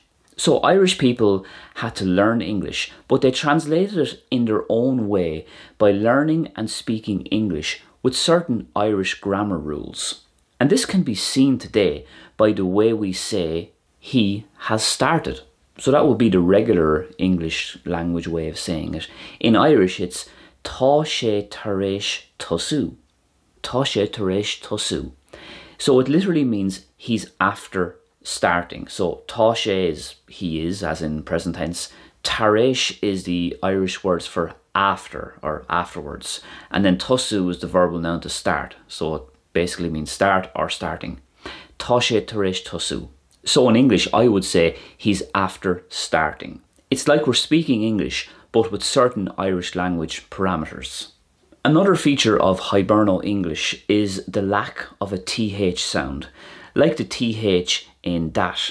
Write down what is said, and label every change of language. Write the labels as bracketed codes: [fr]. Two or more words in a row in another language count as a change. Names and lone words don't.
[en] So Irish people had to learn English, but they translated it in their own way by learning and speaking English with certain Irish grammar rules. And this can be seen today by the way we say, he has started. So that would be the regular English language way of saying it. In Irish, it's [ga] tá sé tar éis tosú. Tá sé tar éis tosú. [en] So it literally means he's after starting. So [ga] tá sé [en] is he is, as in present tense. [ga] Tar éis [en] is the Irish words for after or afterwards, and then tosú is the verbal noun to start, so it basically means start or starting. [ga] Tá sé tar éis tosú. [en] So in English I would say he's after starting. It's like we're speaking English but with certain Irish language parameters. Another feature of Hiberno-English is the lack of a TH sound, like the TH in that.